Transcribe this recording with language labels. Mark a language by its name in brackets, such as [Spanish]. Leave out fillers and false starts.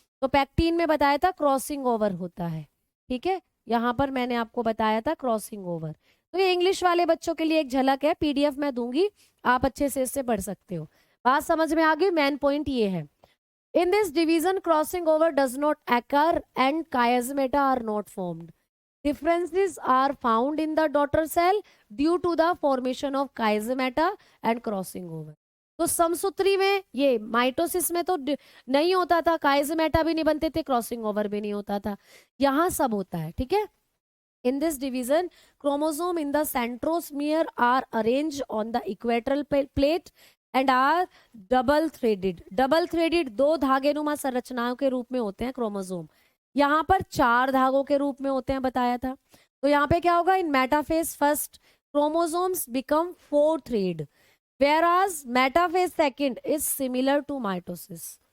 [Hindi] तो पैक्टीन में बताया था क्रॉसिंग ओवर होता है। ठीक है, यहाँ पर मैंने आपको बताया था क्रॉसिंग ओवर। तो ये इंग्लिश वाले बच्चों के लिए एक झलक है, पीडीएफ मैं दूंगी, आप अच्छे से इससे पढ़ सकते हो। बात समझ में आ गई? मेन पॉइंट ये है, [English] In this division crossing over does not occur and chiasmata are not formed. Differences are found in the daughter cell due to the formation of chiasmata and crossing over। [Hindi] तो समसूत्री में, ये mitosis में तो नहीं होता था, chiasmata भी नहीं बनते थे, क्रॉसिंग ओवर भी नहीं होता था, यहाँ सब होता है। ठीक है, [English] in this division chromosome in the centrosome are arranged on the equatorial plate and are double threaded। [Hindi] Double threaded, 2 धागेनुमा संरचनाओं के रूप में होते हैं क्रोमोसोम। यहाँ पर 4 धागों के रूप में होते हैं, बताया था। तो यहाँ पे क्या होगा? [English] In metaphase first chromosomes become 4 thread, whereas metaphase second is similar to mitosis.